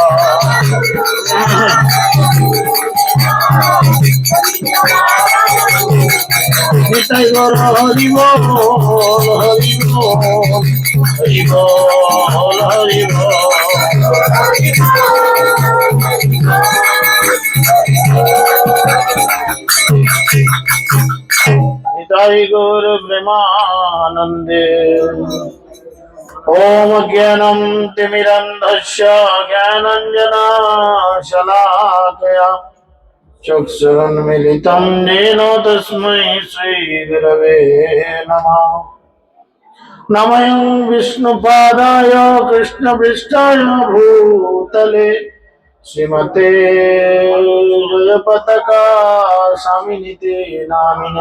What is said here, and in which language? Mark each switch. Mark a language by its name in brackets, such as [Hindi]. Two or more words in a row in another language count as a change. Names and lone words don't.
[Bangla] নিতাই গৌর হরি বল হরি বল হরি বল হরি বল। নিতাই গৌর প্রেমানন্দে। [Sanskrit] ओम ज्ञानं तिमिरन्धस्य ज्ञानाञ्जनशलाकया चक्षुरुन्मिलितं येन तस्मै श्रीगुरवे नमः। नमः विष्णुपादाय कृष्णपृष्ठाय भूतले श्रीमते जयपताका स्वामिनिते नामिने।